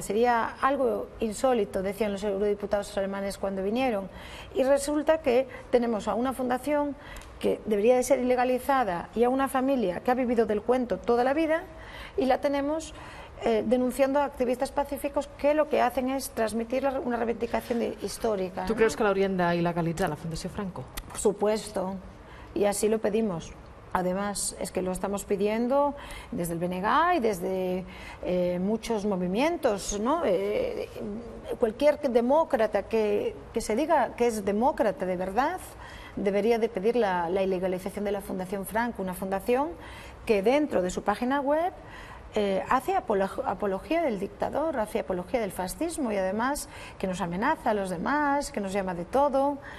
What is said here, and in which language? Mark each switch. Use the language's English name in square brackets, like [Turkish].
[Spanish] Sería algo insólito, decían los eurodiputados alemanes cuando vinieron. Y resulta que tenemos a una fundación que debería de ser ilegalizada y a una familia que ha vivido del cuento toda la vida, y la tenemos denunciando a activistas pacíficos que lo que hacen es transmitir una reivindicación histórica. ¿Tú crees que [Catalan] l'haurien d'il·legalitzar, la Fundació Franco? [Spanish] Por supuesto, y así lo pedimos. Además, es que lo estamos pidiendo desde el BNG y desde muchos movimientos, ¿no? Cualquier demócrata que se diga que es demócrata de verdad debería de pedir la ilegalización de la Fundación Franco, una fundación que dentro de su página web hace apología del dictador, hace apología del fascismo, y además que nos amenaza a los demás, que nos llama de todo,